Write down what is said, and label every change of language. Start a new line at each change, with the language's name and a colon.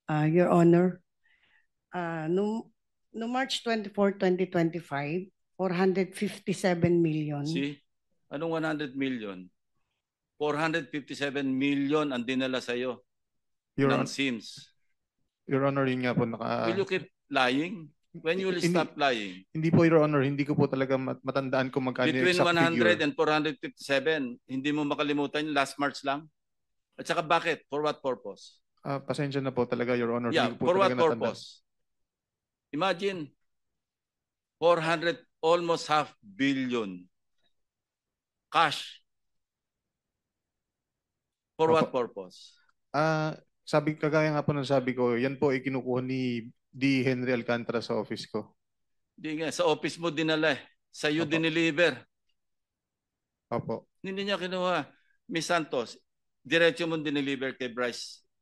English: Your Honor, no March 24, 2025, 457 million. See? Anong 100 million?
Filipino: 457 million ang dinala sa'yo ng Sims. Your Honor, yun nga po naka...
English: Will you keep lying? When you will stop lying?
Filipino: Hindi po, Your Honor. Hindi ko po talaga matandaan kung magkano yung exact figure.
English: Between 100 and 457,
Filipino: hindi mo makalimutan yung last March lang? At saka bakit?
English: For what purpose?
Filipino: Pasensya na po talaga, Your Honor.
English: Yeah, for what purpose? Imagine, 400, almost half billion cash. For what purpose?
Filipino: Kagaya nga po ng sabi ko, yan po ay kinukuha ni D. Henry Alcantara sa office ko. Hindi nga, sa office mo dinala eh. Sa iyo dineliver. Opo. Hindi niya kinuha. Miss Santos, diretso mo dineliver kay Bryce.